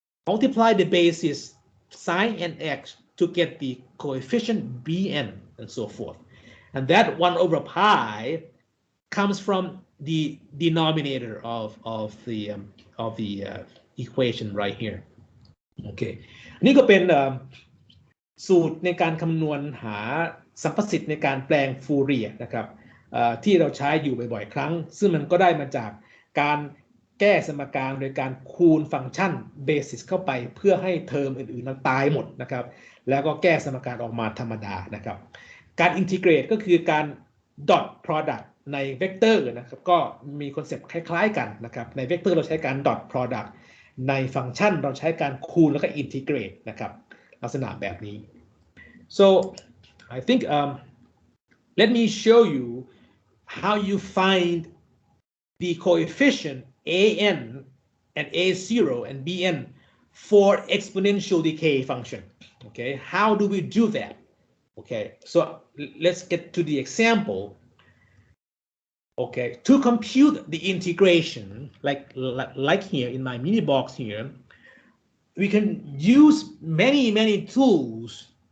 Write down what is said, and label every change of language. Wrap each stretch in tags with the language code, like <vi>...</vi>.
<en>Multiply the basis sine nx to get the coefficient bn, and so forth. And that 1 over pi comes from the denominator of the equation right here.</en> <th>Okay, นี่ก็เป็นสูตรในการคำนวณหาสัมประสิทธิ์ในการแปลงฟูเรียร์นะครับที่เราใช้อยู่บ่อยๆครั้งซึ่งมันก็ได้มาจากการแก้สมการโดยการคูณฟังก์ชันเบสิสเข้าไปเพื่อให้เทอมอื่นๆมันตายหมดนะครับแล้วก็แก้สมการออกมาธรรมดานะครับการอินทิเกรตก็คือการ dot product ในเวกเตอร์นะครับก็มีคอนเซปต์คล้ายๆกันนะครับในเวกเตอร์เราใช้การ dot product ในฟังก์ชันเราใช้การคูณแล้วก็อินทิเกรตนะครับลักษณะแบบนี้</th> <en>so I think let me show you how you find the coefficient an and a0 and bn for exponential decay function. Okay, how do we do that? Okay, so let's get to the example. Okay, to compute the integration, like here in my mini box here, we can use many tools.</en>